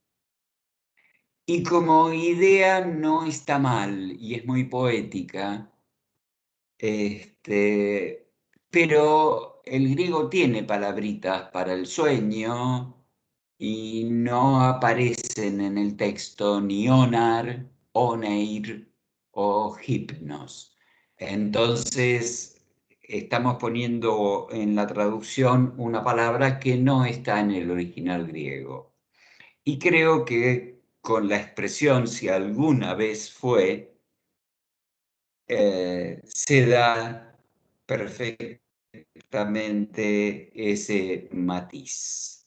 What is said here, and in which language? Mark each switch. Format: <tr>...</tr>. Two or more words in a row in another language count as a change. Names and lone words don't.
<es>Y como idea no está mal y es muy poética, pero el griego tiene palabritas para el sueño y no aparecen en el texto ni onar, oneir o hipnos. Entonces, estamos poniendo en la traducción una palabra que no está en el original griego. Y creo que con la expresión si alguna vez fue, se da perfectamente ese matiz.</es>